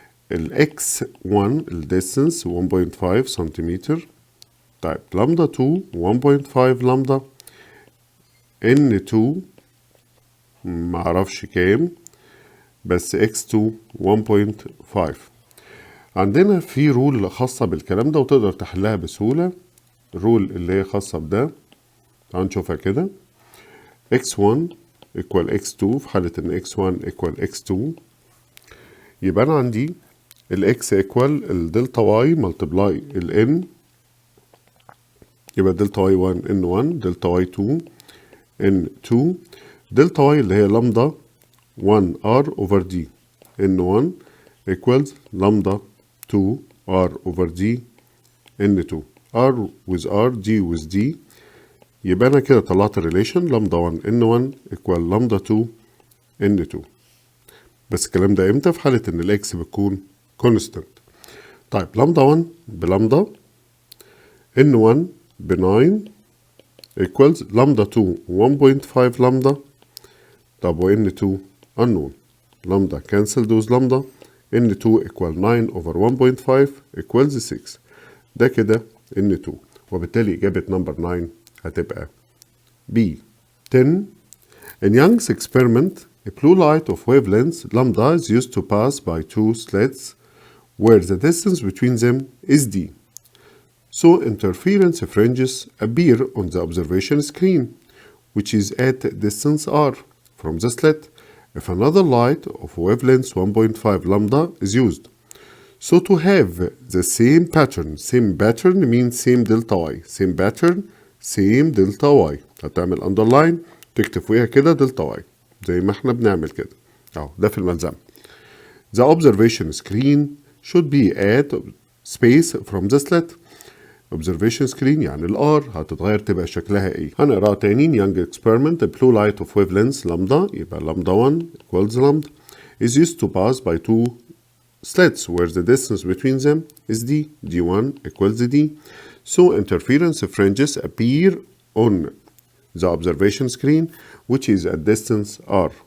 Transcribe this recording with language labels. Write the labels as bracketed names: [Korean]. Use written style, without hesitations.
[Arabic] x1 distance 1.5 centimeter طيب لامدا 2 1.5 لامدا n2 معرفش كام بس x2 1.5. عندنا في رول خاصة بالكلام ده وتقدر تحلها بسهولة. الرول اللي هي خاصة بده تعال نشوفها كده x1 equal x2 في حالة ان x1 equal x2 يبقى أنا عندي ال x equal الدلتا y multiply ال n يبقى دلتا y 1 n1 دلتا y 2 n2 دلتا y اللي هي لامدا 1 r over d n1 equals لامدا 2 r over d n2 r with r d with d يبقى أنا كده طلعت الريليشن لامدا 1 N1 equal لامدا 2 N2. بس الكلام ده امتى؟ في حالة إن الإكس بتكون constant. طيب لامدا 1 بلامدا N1 ب 9 equals لامدا 2 1.5 لامدا. طب و N2 unknown. لامدا cancel those لامدا. N2 equal 9 over 1.5 equals 6. ده كده N2. وبالتالي إجابة نمبر 9 هتبقى B. 10. [English] In Young's experiment, a blue light of wavelength lambda is used to pass by two slits where the distance between them is d. So interference fringes appear on the observation screen, which is at distance r from the slit, if another light of wavelength 1.5 lambda is used. So to have the same pattern means same delta y, same pattern, same delta y. [Arabic] هتعمل underline تكتب فيها كده delta y زي ما احنا بنعمل كده اهو ده في الملزمة. [English] The observation screen should be at space from the slit. [Arabic] observation screen يعني الار هتتغير تبقى شكلها ايه؟ هنقراها تاني. [English] Young experiment, a blue light of wavelength lambda يبقى lambda 1 equals lambda is used to pass by two slits where the distance between them is d. d1 equals d. So interference fringes appear on the observation screen, which is at distance r.